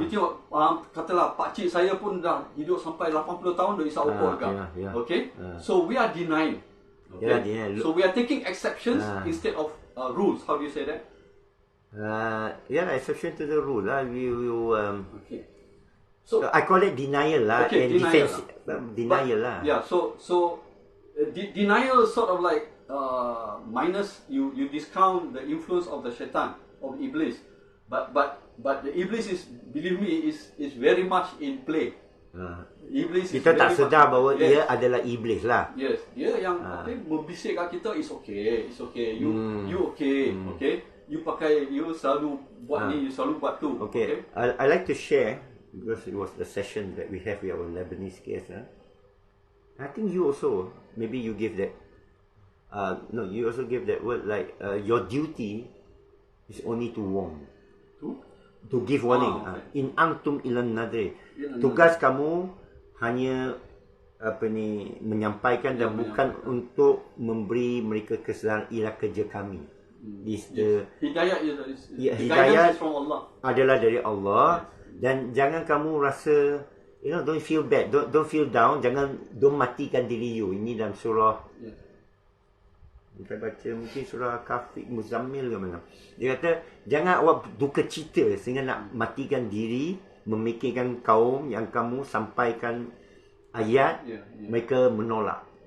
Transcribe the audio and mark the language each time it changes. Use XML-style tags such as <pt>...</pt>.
<ms>You tengok, katalah pakcik saya pun dah hidup sampai 80 tahun dah isap rokok juga.</ms> <en>Okay? So we are denying. Okay? So we are taking exceptions instead of rules. How do you say that? Exception to the rule lah. Okay. So I call it denial lah. Okay, and denial defense, denial lah. Yeah. So denial sort of like minus you discount the influence of the shaitan, of iblis. But the iblis is, believe me, is very much in play.</en> <ms>Iblis kita tak sedar bahawa dia adalah iblis lah. Yes, dia yang membisik kat kita,</ms> <en>it's okay. You okay.</en> <ms>You pakai, you selalu buat ni, you selalu buat tu.</ms> <en>Okay. I like to share, because it was the session that we have with our Lebanese guest. I think you also, maybe you give that, you also give that word like, your duty is only to warn. To give warning.</en> <ar>In antum ilan nadri.</ar> <ms>Tugas kamu hanya menyampaikan dan bukan untuk memberi mereka kesedaran, ialah kerja kami. Hidayah</ms> <en>is from Allah.</en> <ms>Adalah dari Allah. Dan jangan kamu rasa,</ms> <en>don't feel bad, don't feel down, don't matikan diri you.</en> <ms>Ini dalam surah, kita baca mungkin surah Kafir Muzammil ke mana. Dia kata jangan awak duka cita sehingga nak matikan diri, memikirkan kaum yang kamu sampaikan ayat, mereka menolak.</ms>